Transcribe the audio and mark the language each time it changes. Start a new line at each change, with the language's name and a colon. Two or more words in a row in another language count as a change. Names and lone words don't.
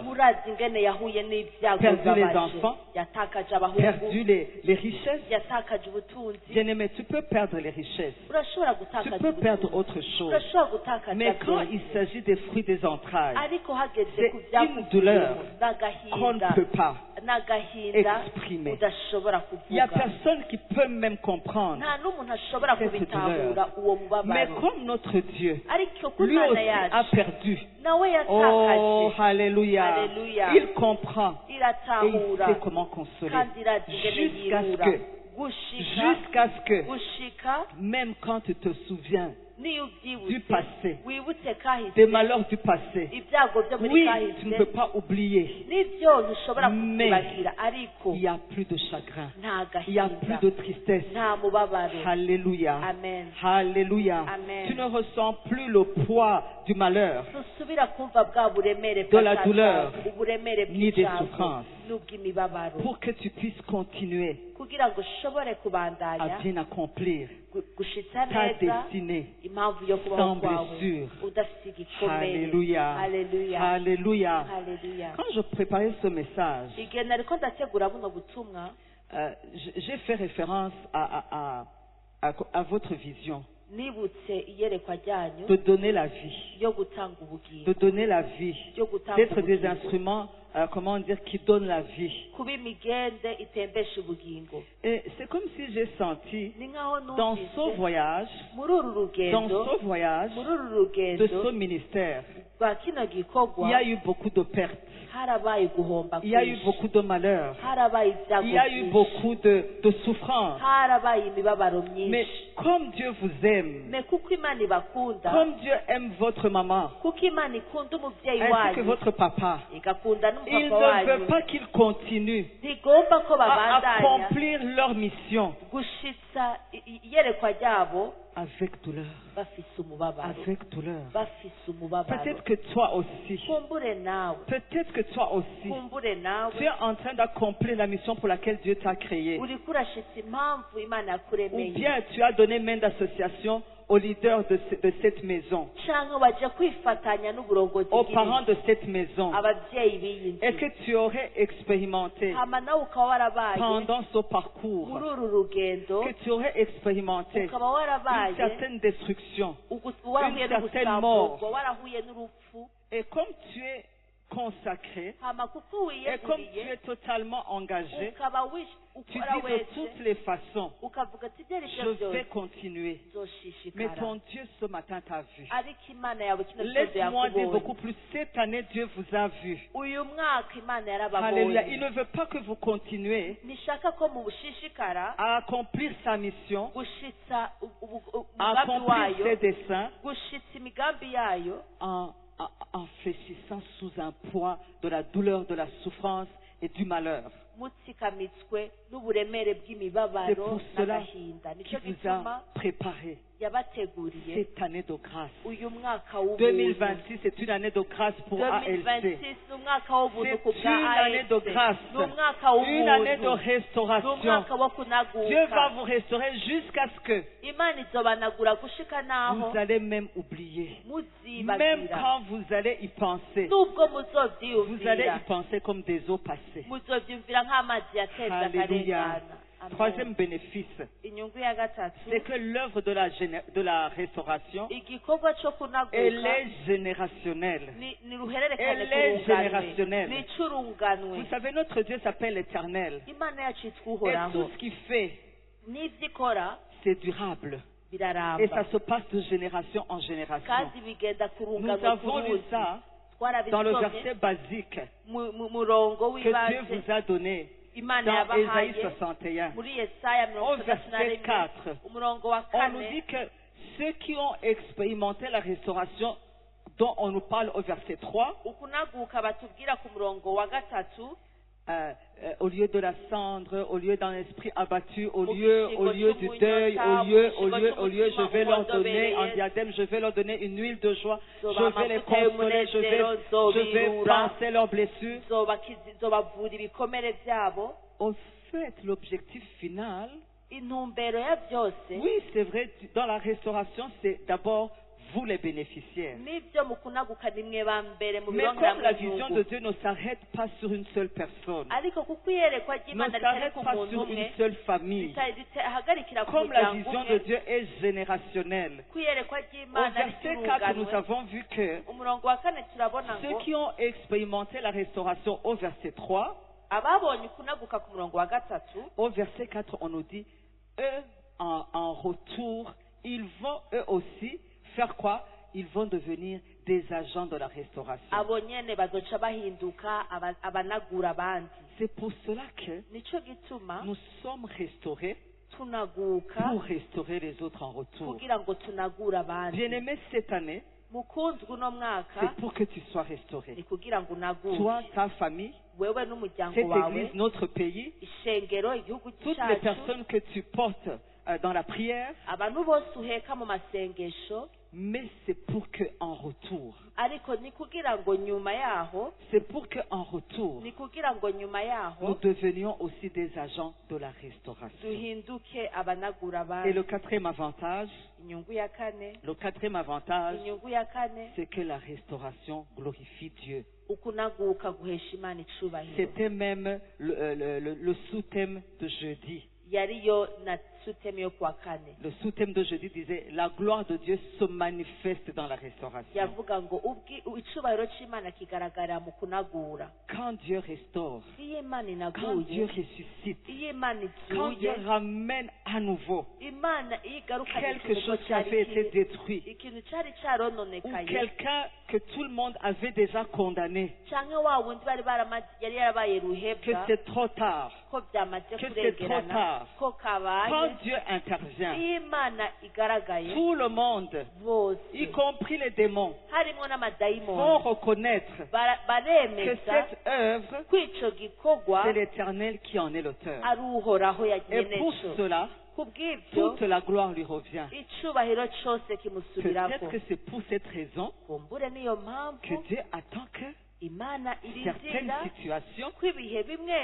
Rundi: murazi ingene yahuye n'ibyago
French: perdu les
Rundi: bibabaje
French: enfants,
Rundi: yatakaje abahungu
French: perdu les richesses.
Rundi: yatakaje ubutunzi
French: Bien-aimé, tu peux perdre les richesses,
Rundi: urashobora
French: tu
Rundi: gutakaza
French: peux perdre
Rundi: ubutunzi
French: autre chose.
Rundi: urashobora gutakaza
French: Mais quand
Rundi: byose
French: il s'agit des fruits des entrailles,
Rundi: ariko hageze
French: c'est
Rundi: ku
French: une douleur
Rundi: n'agahinda
French: qu'on ne peut pas
Rundi: n'agahinda
French: exprimer.
Rundi: udashobora
French: Il n'y a
Rundi: kuvuga
French: personne qui peut même comprendre.
Rundi: nta n'umuntu ashobora
French: cette
Rundi: kubitahura uwo
French: Mais
Rundi: mubabaro
French: comme notre Dieu,
Rundi: ariko ko
French: lui
Rundi: imana
French: aussi a
Rundi: yacu
French: perdu.
Rundi: nawe
French: Oh, yatakaje alléluia. Alléluia. Il comprend et il
Rundi: iratahura
French: sait comment consoler.
Rundi: kandi irazi ingene
French: Jusqu'à ce
Rundi: yirura
French: que,
Rundi: gushika
French: jusqu'à ce que,
Rundi: gushika
French: même quand tu te souviens
Rundi: niyo
French: du
Rundi: ubyibutse
French: passé,
Rundi: wibutse kahise
French: des malheurs du passé,
Rundi: ibyago byo muri
French: oui,
Rundi: kahise
French: tu ne peux pas oublier.
Rundi: nibyo ntushobora
French: Mais
Rundi: kubibagira ariko
French: Il n'y a plus de chagrin.
Rundi: nta
French: Il n'y a plus
Rundi: gahinda
French: de tristesse.
Rundi: nta mubabaro
French: Alléluia.
Rundi: amen
French: Alléluia.
Rundi: Amen.
French: Tu ne ressens plus le poids du malheur,
Rundi: ntusubira kumva bwa buremere
French: de la
Rundi: bw'akaga,
French: douleur,
Rundi: uburemere
French: ni des
Rundi: bw'icyago
French: souffrances.
Rundi: n'ubw'imibabaro
French: pour que tu puisses continuer
Rundi: kugira ngo ushobore
French: à
Rundi: kubandanya
French: bien accomplir
Rundi: gushitsa
French: ta
Rundi: neza
French: destinée
Rundi: impamvu yo kubaho
French: sans
Rundi: kwawe
French: blessure.
Rundi: udafite igikomere
French: Alléluia.
Rundi: haleluya
French: Alléluia.
Rundi: haleluya
French: Quand je préparais ce message,
Rundi: igihe nariko ndategura buno butumwa
French: j'ai fait référence à votre vision
Rundi: nibutse iyerekwa ryanyu
French: de donner la vie,
Rundi: yo gutanga ubugingo
French: de donner la vie,
Rundi: yo gutanga
French: d'être des
Rundi: ubugingo
French: instruments, comment dire, qui donnent la vie.
Rundi: kuba imigende itembesha ubugingo
French: Et c'est comme si j'ai senti
Rundi: ni nkaho
French: dans ce
Rundi: numvise
French: voyage,
Rundi: muri uru
French: dans
Rundi: rugendo
French: ce voyage
Rundi: muri uru
French: de
Rundi: rugendo
French: ce ministère,
Rundi: rwa kino
French: il
Rundi: gikorwa
French: y a eu beaucoup de pertes,
Rundi: harabaye guhomba
French: il y a eu
Rundi: kwinshi
French: beaucoup de malheurs,
Rundi: harabaye ibyago
French: il y a eu
Rundi: byinshi
French: beaucoup de souffrances.
Rundi: harabaye imibabaro
French: Mais
Rundi: myinshi
French: comme Dieu vous aime,
Rundi: me kuko imana ibakunda
French: comme Dieu aime votre maman,
Rundi: kuko imana ikunda umubyeyi
French: ainsi que
Rundi: wanyu
French: votre papa,
Rundi: igakunda
French: il
Rundi: n'umupapa
French: ne veut
Rundi: wanyu
French: pas qu'ils continuent
Rundi: ntigomba ko
French: à
Rundi: babandanya
French: accomplir leur mission
Rundi: gushitsa iyerekwa ryabo
French: avec douleur,
Rundi: bafise umubabaro
French: avec douleur.
Rundi: bafise umubabaro
French: Peut-être que toi aussi,
Rundi: kumbure nawe
French: peut-être que toi aussi,
Rundi: kumbure nawe
French: tu es en train d'accomplir la mission pour laquelle Dieu t'a créé.
Rundi: uriko urashitsa impamvu imana
French: Ou
Rundi: yakuremeye
French: bien tu as donné main d'association aux leaders de cette maison,
Rundi: canke waje kwifatanya n'uburongozi
French: aux
Rundi: bw'iri
French: parents de cette maison.
Rundi: ababyeyi b'iyi
French: Est-ce
Rundi: nzu
French: que tu aurais expérimenté
Rundi: hama nawe ukaba warabaye
French: pendant ce
Rundi: muri
French: parcours,
Rundi: uru rugendo
French: que tu aurais expérimenté
Rundi: ukaba
French: une
Rundi: warabaye
French: certaine destruction?
Rundi: warahuye
French: une certaine
Rundi: n'ubusamburwa warahuye n'urupfu
French: Et comme tu es consacré,
Rundi: hama kuko
French: et comme tu
Rundi: wiyeguriye
French: es totalement engagé,
Rundi: ukaba
French: tu
Rundi: ukora
French: dis de
Rundi: wese
French: toutes les façons,
Rundi: ukavuga ati ibyo ari
French: je
Rundi: byo
French: vais
Rundi: byose
French: continuer. Mais
Rundi: nzoshishikara
French: ton Dieu ce matin t'a vu.
Rundi: ariko imana yawe kino kibazo
French: Laisse-moi dire
Rundi: yakubonye
French: beaucoup plus. Cette année, Dieu vous a vu.
Rundi: uyu mwaka imana
French: Alléluia. Il
Rundi: yarababonye
French: ne veut pas que vous continuez
Rundi: nishaka ko mubushishikara
French: à accomplir sa mission,
Rundi: gushitsa
French: à
Rundi: umugambi
French: accomplir
Rundi: wayo
French: ses desseins
Rundi: gushitsa imigambi yayo
French: en fléchissant sous un poids de la douleur, de la souffrance et du malheur.
Rundi: mutsikamitswe n'uburemere
French: C'est
Rundi: bw'imibabaro
French: pour cela
Rundi: n'agahinda
French: qu'il
Rundi: nicyo
French: vous
Rundi: gituma
French: a préparé
Rundi: yabateguriye
French: cette année de grâce.
Rundi: uyu mwaka w'ubuntu
French: 2026, c'est une année de grâce pour
Rundi: 2026
French: ALC.
Rundi: ni umwaka w'ubuntu ku
French: C'est
Rundi: bwa
French: une année de
Rundi: ALC
French: grâce,
Rundi: ni umwaka
French: une année de
Rundi: w'ubuntu ni
French: restauration.
Rundi: umwaka wo
French: Dieu va
Rundi: kunaguka
French: vous restaurer jusqu'à ce que
Rundi: imana izobanagura gushika n'aho
French: vous allez même oublier. Même
Rundi: muzibagira
French: quand vous allez y penser,
Rundi: nubwo
French: vous allez
Rundi: muzovyiyumvira
French: y penser comme des eaux passées.
Rundi: muzovyumvira nk'amazi yateze
French: Alléluia.
Rundi: akarengana Amen.
French: Troisième bénéfice,
Rundi: inyungu ya gatatu
French: c'est que l'œuvre de la restauration,
Rundi: igikorwa co
French: elle
Rundi: kunaguka
French: est générationnelle.
Rundi: ni ruhererekane
French: Elle est
Rundi: ku runganwe
French: générationnelle.
Rundi: ni ic'urunganwe
French: Vous savez, notre Dieu s'appelle l'Éternel.
Rundi: imana yacu yitwa
French: Et tout
Rundi: uhoraho
French: ce qu'il fait,
Rundi: n'ivyo ikora
French: c'est durable. Et
Rundi: biraramba
French: ça se passe de génération en génération.
Rundi: kandi bigenda ku
French: Nous
Rundi: runganwe
French: avons lu ça dans le
Rundi: twarabisomye
French: verset basique
Rundi: mu murongo
French: que Dieu
Rundi: w'ibanze
French: vous a donné
Rundi: imana
French: dans Ésaïe
Rundi: yabahaye
French: 61.
Rundi: muri yesaya
French: Au
Rundi: mirongo itandatu na
French: verset
Rundi: rimwe
French: 4,
Rundi: umurongo wa
French: on nous
Rundi: kane
French: dit que ceux qui ont expérimenté la restauration dont on nous parle au verset 3,
Rundi: ukunaguka batubwira ku murongo wa gatatu
French: au lieu de la cendre, au lieu d'un esprit abattu, au
Rundi: Mu
French: lieu
Rundi: gishingo
French: du
Rundi: cy'umunyota,
French: deuil, au lieu,
Rundi: mu
French: je vais leur
Rundi: gishingo
French: donner un
Rundi: cy'umutima
French: diadème, je vais leur donner une huile de joie,
Rundi: Zoba
French: je vais les
Rundi: amavuta
French: consoler, je vais
Rundi: y'umunezero,
French: penser leurs blessures.
Rundi: zobavura ibikomere byabo
French: Au fait, l'objectif final,
Rundi: intumbero ya byose
French: oui, c'est vrai, dans la restauration, c'est d'abord vous les bénéficiaires.
Rundi: n'ibyo mu kunaguka ni mwe ba mbere mu
French: Mais
Rundi: birongera
French: comme la vision de
Rundi: inyungu.
French: Dieu ne s'arrête pas sur une seule personne,
Rundi: Ariko kuko iyerekwa
French: ne
Rundi: ry'Imana ritari
French: s'arrête
Rundi: ku
French: pas
Rundi: muntu
French: sur
Rundi: umwe,
French: une seule famille,
Rundi: hagarikira ku
French: comme la
Rundi: muryango
French: vision de
Rundi: umwe,
French: Dieu est générationnelle.
Rundi: ku iyerekwa
French: Au
Rundi: ry'Imana
French: verset 4, nous
Rundi: riturunganwe.
French: avons vu que
Rundi: Umurongo wa kane turabona
French: ceux
Rundi: ngo
French: qui ont expérimenté la restauration au verset 3,
Rundi: ababonye ukunaguka ku murongo wa gatatu,
French: au verset 4, on nous dit, eux, en retour, ils vont eux aussi faire quoi? Ils vont devenir des agents de la restauration.
Rundi: abo nyene bazoca bahinduka abanagura abandi.
French: C'est pour cela que
Rundi: Nico gituma
French: nous sommes restaurés
Rundi: tunaguka
French: pour restaurer les autres en retour.
Rundi: kugira ngo tunagura abandi.
French: Bien-aimé, cette année,
Rundi: Mukundwa uno mwaka
French: c'est pour que tu sois restauré.
Rundi: ni kugira ngo unagure
French: Toi, ta famille,
Rundi: wewe n'umuryango
French: cette
Rundi: wawe,
French: église, notre pays,
Rundi: ishengero, igihugu
French: toutes les
Rundi: cyacu,
French: personnes que tu portes dans la prière,
Rundi: abantu bose uheka mu masengesho,
French: mais c'est pour que en retour,
Rundi: ariko ni kugira ngo nyuma yaho,
French: c'est pour que en retour,
Rundi: ni kugira ngo nyuma
French: nous
Rundi: yaho
French: devenions aussi des agents de la restauration.
Rundi: duhinduke abanagura
French: Et le
Rundi: abandi.
French: quatrième avantage,
Rundi: Inyungu ya kane, inyungu ya kane,
French: c'est que la restauration glorifie Dieu.
Rundi: ukunaguka guhesha Imana icubahiro.
French: C'était même le sous-thème de jeudi.
Rundi: Yariyo na sutemi yo kwa kane.
French: Le sous-thème de jeudi disait la gloire de Dieu se manifeste dans la restauration.
Rundi: Yavuga ngo icubahiro c'Imana kigaragara mu kunagura.
French: Quand Dieu restaure,
Rundi: Iyo Imana
French: quand Dieu
Rundi: inaguye,
French: ressuscite,
Rundi: iyo Imana
French: quand Dieu
Rundi: izuye,
French: ramène à nouveau
Rundi: Imana iyo igarukanye
French: quelque
Rundi: ikintu
French: chose qui avait été
Rundi: cari
French: détruit,
Rundi: ikintu cari
French: ou
Rundi: carononekaye,
French: quelqu'un que tout le monde avait déjà condamné,
Rundi: canke wa wundi bari baramaze yari yarabaye
French: que
Rundi: ruhebwa,
French: c'est trop tard,
Rundi: ko byamaze
French: que c'est trop
Rundi: kurengerana,
French: tard.
Rundi: ko
French: quand
Rundi: kabaye,
French: Dieu intervient,
Rundi: iyo Imana igaragaye,
French: tout le monde,
Rundi: bose
French: y compris les démons,
Rundi: harimwo
French: vont
Rundi: n'amadayimoni
French: reconnaître que
Rundi: baremeza
French: cette œuvre,
Rundi: ko ico gikorwa
French: c'est l'Éternel qui en est l'auteur.
Rundi: ari uhoraho
French: Et
Rundi: yagenye
French: pour
Rundi: co.
French: cela,
Rundi: Kubw'ibyo
French: toute la gloire lui revient.
Rundi: icubahiro cose kimusubirako.
French: Peut-être que c'est pour cette raison
Rundi: Kumbure niyo
French: que
Rundi: mpamvu
French: Dieu attend que
Rundi: Imana
French: certaines
Rundi: irindira
French: situations
Rundi: ko ibihe bimwe